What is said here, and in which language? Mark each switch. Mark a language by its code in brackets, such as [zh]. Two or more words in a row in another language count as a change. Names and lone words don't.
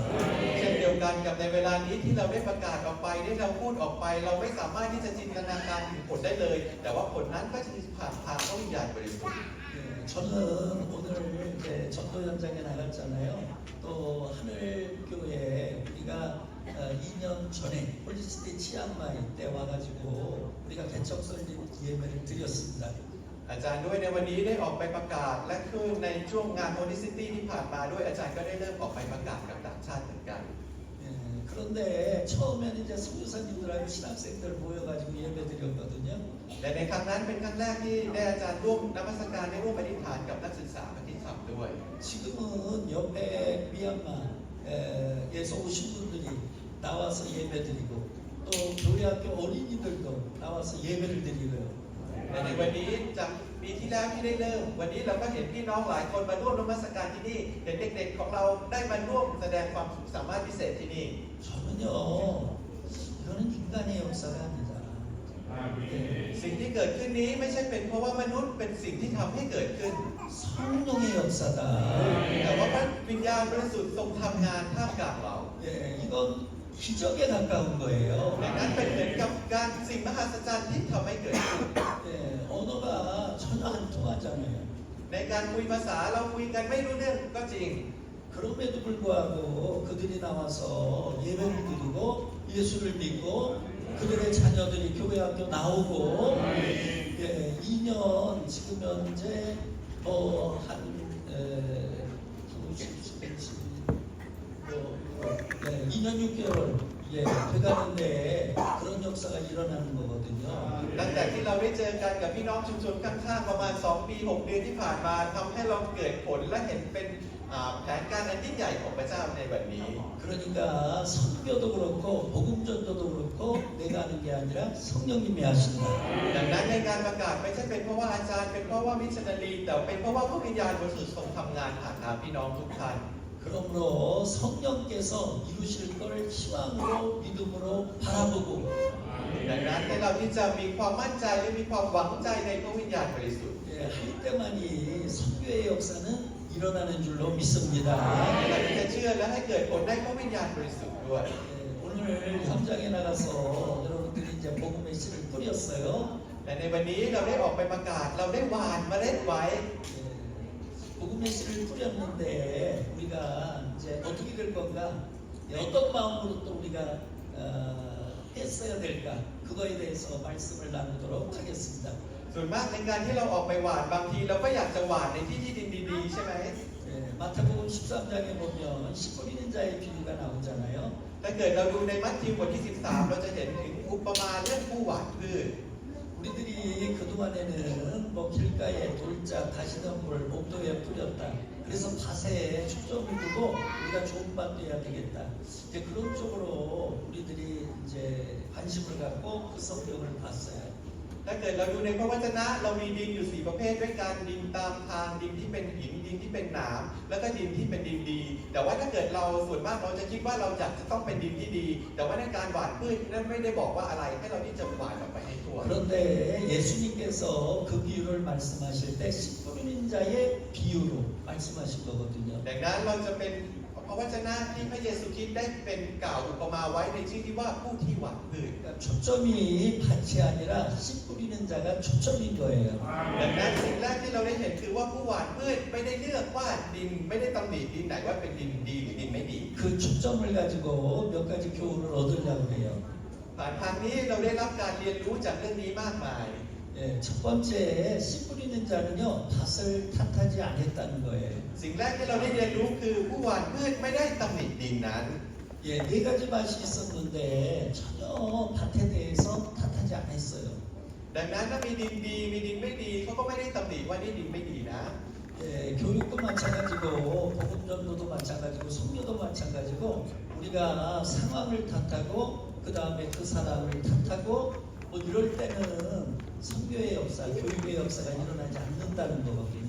[th] เช่นเดียวกันกับในเวลานี้ที่เราได้ประกาศออกไปที่เราพูดออกไป เราไม่สามารถที่จะจินตนาการถึงผลได้เลย แต่ว่าผลนั้นก็จะผ่านทางพระวิญญาณบริสุทธิ์ [ko] 네, 저는 오늘 이제 전도 현장에 나갔잖아요. 또 하늘교회 우리가 2년 전에 홀리스티 치앙마이 때 와가지고 우리가 개척설 예배를 드렸습니다. [th] อาจารย์ด้วยในวันนี้ได้ออกไปประกาศและคือในช่วงงานโฮลิซิตี้ที่ผ่านมาด้วยอาจารย์ก็ได้เริ่มออกไปประกาศกับต่างชาติเหมือนกัน [ko] 예, 그런데 처음에는 이제 선교사님들하고 신학생들 모여가지고 예배 드렸거든요. [th] แต่ในครั้งนั้นเป็นครั้งแรกที่ได้อาจารย์ร่วมนมัสการได้ร่วมปฏิฐานกับนักศึกษาปฏิธรรมด้วย [ko] 지금은 옆에 미얀마에서 오신 분들이 나와서 예배 드리고 또 교회학교 어린이들도 나와서 예배를 드리고요. [th] แต่ในวันนี้จากปีที่แล้วที่ได้เริ่ม วันนี้เราก็เห็นพี่น้องหลายคนมาร่วมนมัสการที่นี่เห็นเด็กๆของเราได้มาร่วมแสดงความสามารถพิเศษที่นี่ [ko] 저는요, 이거는 인간의 역사가 아니다. [th] สิ่งที่เกิดขึ้นนี้ไม่ใช่เป็นเพราะว่ามนุษย์เป็นสิ่งที่ทำให้เกิดขึ้น [ko] 성령의 역사다. [th] แต่ว่าพระวิญญาณบริสุทธิ์ทรงทำงานท่ามกลางเรา [ko] 예, 이건 기적에 가까운 거예요. [th] ดังนั้นเป็นเหมือนกับการสิ่งมหัศจรรย์ที่ทำให้เกิดขึ้น [ko] 예, 언어가 전혀 안 통하잖아요. [th] ในการคุยภาษาเราคุยกันไม่รู้เรื่องก็จริง [ko] 그럼에도 불구하고 그들이 나와서 예배를 드리고 예수를 믿고 그들의 자녀들이 교회 학교 나오고 예, 2년 지금 현재 뭐한 2년 6개월 예, 돼가는데 그런 역사가 일어나는 거거든요. [th] หลังจากที่เราได้เจอกันกับพี่น้องชุมชนข้างๆประมาณ 2 ปี 6 เดือนที่ผ่านมาทำให้เราเกิดผลและเห็นเป็นแผนการอันยิ่งใหญ่ของพระเจ้าในวันนี้ [ko] 그러니까 선교도 그렇고 복음전도도 그렇고 내가 하는 게 아니라 성령님이 하신다. [th] ดังนั้นในการประกาศไม่ใช่เป็นเพราะว่าอาจารย์เป็นเพราะว่ามิชชันนารีแต่เป็นเพราะว่าพระวิญญาณบริสุทธิ์ทรงทำงานผ่านทางพี่น้องทุกท่าน [ko] 그러므로 성령께서 이루실 걸 희망으로 믿음으로 바라보고 [th] ดังนั้นให้เราที่จะมีความมั่นใจและมีความหวังใจในพระวิญญาณบริสุทธิ์ [ko] 예, 할 때만이 선교의 역사는 일어나는 줄로 믿습니다. [th] เราจะเชื่อและให้เกิดผลได้พระวิญญาณบริสุทธิ์ด้วย [ko] 예, 오늘 현장에 나가서 여러분들이 이제 복음의 씨를 뿌렸어요. [th] แต่ในวันนี้เราได้ออกไปประกาศเราได้หว่านเมล็ดไว้ [ko] 예, 복음의 씨를 뿌렸는데 우리가 이제 어떻게 될 건가? 예, 어떤 마음으로 또 우리가 했어야 될까? 그거에 대해서 말씀을 나누도록 하겠습니다. [th] ส่วนมากในการที่เราออกไปหว่านบางทีเราก็อยากจะหว่านในที่ที่ดินดีๆใช่ไหม [ko] 예, 마태복음 13장에 보면 씨 뿌리는 자의 비유가 나오잖아요. [th] ถ้าเกิดเราดูในมัทธิวบทที่ 13 เราจะเห็นถึงอุปมาเรื่องผู้หว่านพืช [ko] 우리들이 그동안에는 뭐 길가에 돌짝 가시덤불 목도에 뿌렸다. 그래서 밭에 초점을 두고 우리가 좋은 밭 돼야 되겠다. 이제 그런 쪽으로 우리들이 이제 관심을 갖고 그 성경을 봤어요. [th] ถ้าเกิดเราดูในพระวจนะเรามีดินอยู่4ประเภทด้วยกันดินตามทางดินที่เป็นหินดินที่เป็นหนามแล้วก็ดินที่เป็นดินดีแต่ว่าถ้าเกิดเราส่วนมากเราจะคิดว่าเราอยากจะต้องเป็นดินที่ดีแต่ว่าในการหว่านพืชนั้นไม่ได้บอกว่าอะไรให้เราที่จะหว่านออกไปให้ทั่ว [ko] 그런데 예수님께서 그 비유를 말씀하실 때 씨 뿌리는 자의 비유로 말씀하신 거거든요. [th] ดังนั้นเราจะเป็นพระวจนะที่พระเยซูคริสต์ได้เป็นกล่าวอุปมาไว้ในชื่อที่ว่าผู้ที่หว่านพืช [ko] 그러니까 초점이 밭이 아니라 씨 뿌리는 자가 초점인 거예요. [th] ดังนั้นสิ่งแรกที่เราได้เห็นคือว่าผู้หว่านพืชไม่ได้เลือกว่าดินไม่ได้ตำหนิดินไหนว่าเป็นดินดีหรือดินไม่ดี [ko] 그 초점을 가지고 몇 가지 교훈을 얻으려고 해요. [th] ผ่านทางนี้เราได้รับการเรียนรู้จากเรื่องนี้มากมาย [ko] 예, 첫 번째 씨 뿌리는 자는요 밭을 탓하지 않았다는 거예요. [th] สิ่งแรกที่เราได้เรียนรู้คือผู้หว่านพืชไม่ได้ตำหนิดินนั้น [ko] 예, 네 가지 밭이 있었는데 전혀 밭에 대해서 탓하지 않았어요. [th] ดังนั้นถ้ามีดินดีมีดินไม่ดีเขาก็ไม่ได้ตำหนิว่านี่ดินไม่ดีนะ [ko] 예, 교육도 마찬가지고 복음전도도 마찬가지고 성교도 마찬가지고 우리가 상황을 탓하고 그 다음에 그 사람을 탓하고 뭐 이럴 때는 성교의 역사, 교육의 역사가 일어나지 않는다는 거거든요.